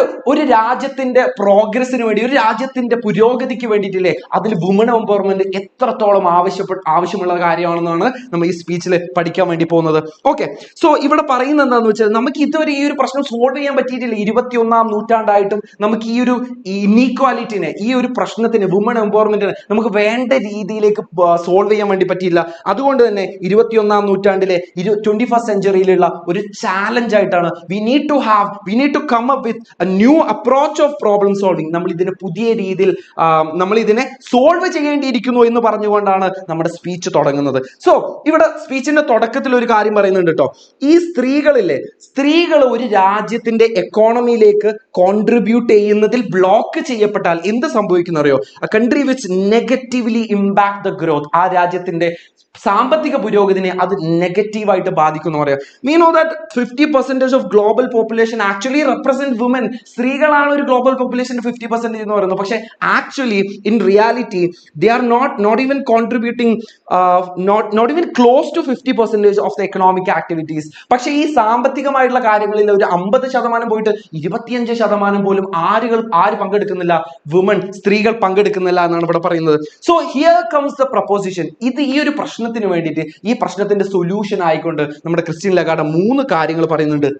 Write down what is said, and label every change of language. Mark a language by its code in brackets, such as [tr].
[ml] ഒരു രാജ്യത്തിന്റെ പ്രോഗ്രസിന് വേണ്ടി, ഒരു രാജ്യത്തിന്റെ പുരോഗതിക്ക് വേണ്ടിയിട്ടില്ലേ, അതിൽ വുമൺ എംപവർമെന്റ് എത്രത്തോളം ആവശ്യമുള്ള കാര്യമാണെന്നാണ് നമ്മൾ ഈ സ്പീച്ചിൽ പഠിക്കാൻ വേണ്ടി പോകുന്നത്. ഓക്കെ, സോ ഇവിടെ പറയുന്നത് എന്താണെന്ന് വെച്ചാൽ, നമുക്ക് ഇതുവരെ ഈ ഒരു പ്രശ്നം സോൾവ് ചെയ്യാൻ പറ്റിയിട്ടില്ല. 21ാം നൂറ്റാണ്ടായിട്ടും നമുക്ക് ഈ ഒരു ഇനീക്വാലിറ്റിനെ, ഈ ഒരു പ്രശ്നത്തിന്, വുമൺ എംപവർമെന്റിനെ നമുക്ക് വേണ്ട രീതിയിലേക്ക് സോൾവ് ചെയ്യാൻ വേണ്ടി പറ്റിയില്ല. അതുകൊണ്ട് തന്നെ 21ാം നൂറ്റാണ്ടിലെ 21st സെഞ്ചുറിയിലുള്ള ഒരു ചാലഞ്ച് ആയിട്ടാണ് [en] we need to come up with a new approach of problem solving. [ml] നമ്മൾ ഇതിനെ പുതിയ രീതിയിൽ നമ്മൾ ഇതിനെ സോൾവ് ചെയ്യേണ്ടിയിരിക്കുന്നു എന്ന് പറഞ്ഞുകൊണ്ടാണ് നമ്മുടെ സ്പീച്ച് തുടങ്ങുന്നത്. സോ ഇവിടെ സ്പീച്ചിന്റെ തുടക്കത്തിൽ ഒരു കാര്യം പറയുന്നുണ്ട് കേട്ടോ. ഈ സ്ത്രീകൾ ഒരു രാജ്യത്തിന്റെ എക്കോണമിയിലേക്ക് കോൺട്രിബ്യൂട്ട് ചെയ്യുന്നതിൽ ബ്ലോക്ക് ചെയ്യപ്പെട്ടാൽ എന്ത് സംഭവിക്കുന്ന അറിയോ? [en] a country which negatively impact the growth, [ml] ആ രാജ്യത്തിന്റെ സാമ്പത്തിക പുരോഗതിനെ അത് നെഗറ്റീവായിട്ട് ബാധിക്കുന്നു പറയാം. [en] We know that 50% of global population actually represent women. [ml] സ്ത്രീകളാണ് ഒരു ഗ്ലോബൽ പോപ്പുലേഷന്റെ 50% എന്ന് പറയുന്നത്. [en] പക്ഷെ actually in reality they are not even contributing not even close to 50% of the economic activities. [ml] പക്ഷെ ഈ സാമ്പത്തികമായിട്ടുള്ള കാര്യങ്ങളിൽ ഒരു 50% പോയിട്ട് 25% പോലും ആര് പങ്കെടുക്കുന്നില്ല? സ്ത്രീകൾ പങ്കെടുക്കുന്നില്ല എന്നാണ് ഇവിടെ പറയുന്നത്. [en] So here comes the proposition. [ml] ഈ ഒരു പ്രശ്നത്തിന് വേണ്ടിയിട്ട്, ഈ പ്രശ്നത്തിന്റെ സൊല്യൂഷൻ ആയിക്കൊണ്ട് നമ്മുടെ ക്രിസ്റ്റീൻ ലഗാഡെ 3 കാര്യങ്ങൾ പറയുന്നുണ്ട്.